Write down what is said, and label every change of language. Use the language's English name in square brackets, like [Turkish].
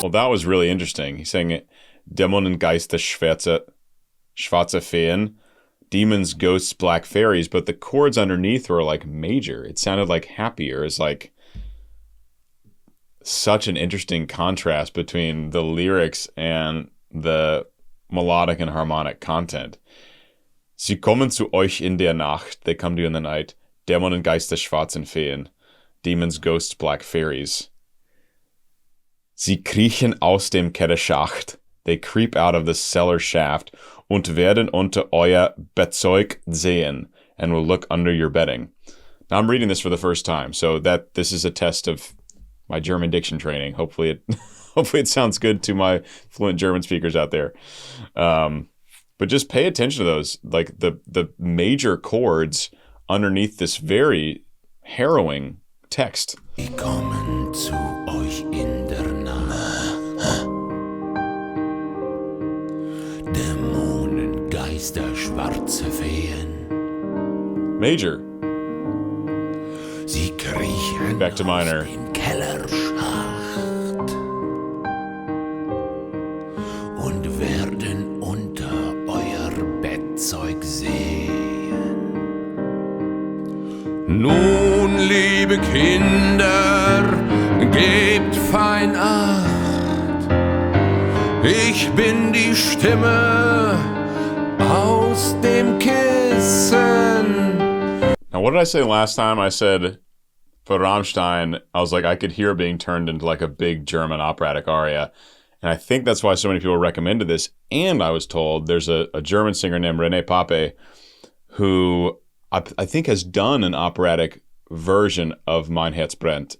[English] Well, that was really interesting. He sang [German] Dämonen, Geister, schwarze Feen, [English] demons, ghosts, black fairies, but the chords underneath were like major. It sounded like happier. It's like such an interesting contrast between the lyrics and the melodic and harmonic content. [German] Sie kommen zu euch in der Nacht. [English] They come to you in the night. [German] Dämonen, Geister, schwarzen Feen. [English] Demons, ghosts, black fairies. [German] Sie kriechen aus dem Kellerschacht. [English] They creep out of the cellar shaft [German] und werden unter euer Bettzeug sehen [English] and will look under your bedding. Now I'm reading this for the first time, so that this is a test of my German diction training. Hopefully it sounds good to my fluent German speakers out there. But just pay attention to those, like the major chords underneath this very harrowing text. [German] Sie kommen zu euch in der Nacht. Dämonen, Geister, schwarze Feen. [English] Major. [German] Sie kriechen [English] Back to minor. [German] aus dem Kellerschacht und werden unter euer Bettzeug sehen. Nun, liebe Kinder, gebt fein Acht. Ich bin die Stimme aus dem Kissen. [English] Now, what did I say last time? I said for Rammstein, I was like, I could hear being turned into like a big German operatic aria. And I think that's why so many people recommended this. And I was told there's a German singer named René Pape who I think has done an operatic version of Mein Herz Brennt.